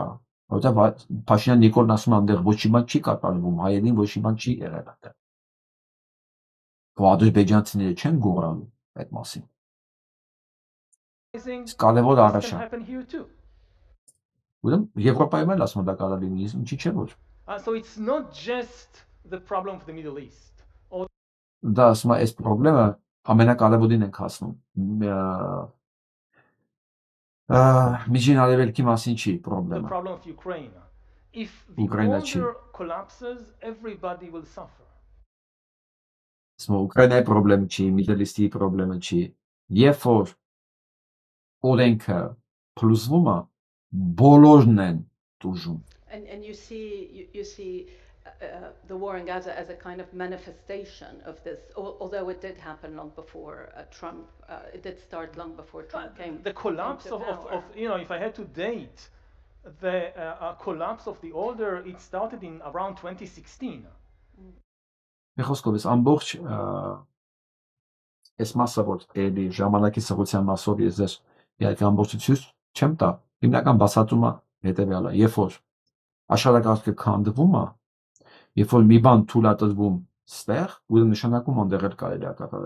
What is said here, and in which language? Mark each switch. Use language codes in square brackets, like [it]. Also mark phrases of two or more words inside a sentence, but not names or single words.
[hy] Որովհետեւ Փաշինյան Նիկոլն ասում է, այնտեղ ոչ մի բան չի կատարվում, հայերին ոչ մի բան չի եղել այդտեղ. Ադրբեջանցիները չեն գոռանում այդ մասին. Կարևոր առաջ է. Ուրեմն Եվրոպայում էլ ասում դա կարող լինի, ինչի՞ չէ ոչ. [en] So it's not just the problem of the Middle East. [hy] Դա ասում է, այս խնդրը ամենակարևորին ենք հասնում. Միջին Արևելքի մասին չի խնդրը. [en] The problem of Ukraine. If the border collapses, everybody will suffer. [hy] Ուկրաինայի խնդրը չի, Middle East-ի խնդրը չի. Երբ որ օրենքը փլուզվում է, բոլորն են տուժում. [en] And you see the war in Gaza as a kind of manifestation of this, although it did happen long before Trump, it did start long before Trump came. The collapse of if I had to date the collapse of the order, it started in around 2016. [hy] Խոսքով ես ամբողջ այս մասը որ էլի ժամանակի սղության մասով ես ձեր իհարկե ամբողջություն չեմ տա, հիմնական բացատրումը հետևյալը, երբ որ աշխարհակարգը քանդվում է, երբ որ մի բան թույլատրվում ստեղ, ու նշանակում այնտեղ էլ կարելի է կատարել.